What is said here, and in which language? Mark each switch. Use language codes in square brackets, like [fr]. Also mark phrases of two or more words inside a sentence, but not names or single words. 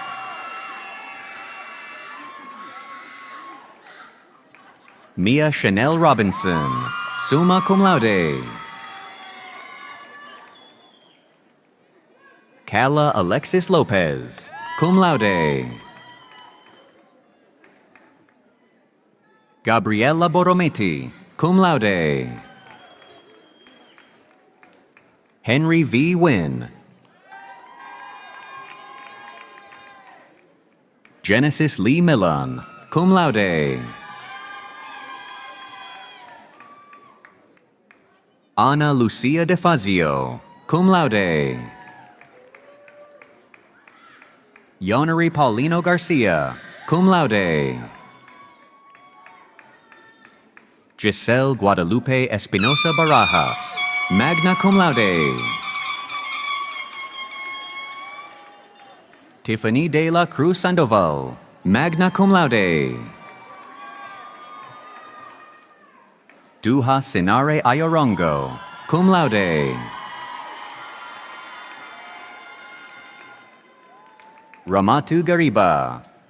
[en] Mia Chanel Robinson, [la] summa cum laude. [en] Calla Alexis Lopez, [la] cum laude. [en] Gabriella Borometi, [la] cum laude. [en] Henry V. Wynn. Genesis Lee Millan, [la] cum laude. [en] Ana Lucia De Fazio, [la] cum laude. [en] Honorary Paulino Garcia, [la] cum laude. [en] Giselle Guadalupe Espinosa Barajas, [la] magna cum laude. [en] Tiffany de la Cruz Sandoval, [la] magna cum laude. [en] Duha Sinare Ayorongo, [la] cum laude. [en] Ramatu Gariba.